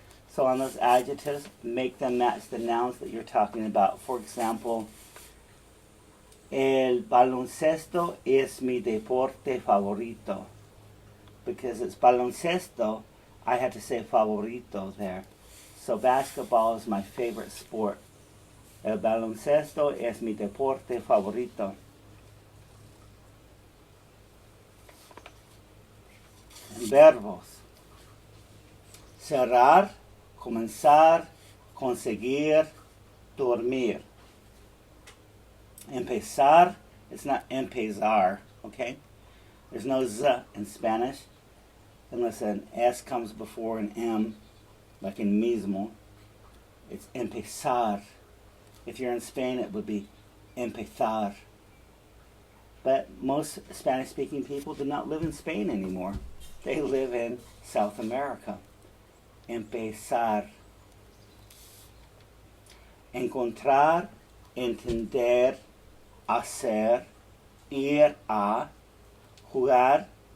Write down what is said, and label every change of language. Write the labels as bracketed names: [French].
[English] So on those adjectives, make them match the nouns that you're talking about. For example, [Spanish] el baloncesto es mi deporte favorito. [English] Because it's baloncesto, I have to say favorito there. So basketball is my favorite sport. [Spanish] El baloncesto es mi deporte favorito. Verbos. cerrar, comenzar, conseguir, dormir. [English] Empezar, it's not empezar, okay? There's no z in Spanish, unless an S comes before an M, like in mismo. It's empezar. If you're in Spain, it would be empezar. But most Spanish-speaking people do not live in Spain anymore. They live in South America. [Spanish] Empezar. Encontrar, entender, hacer, ir a, jugar.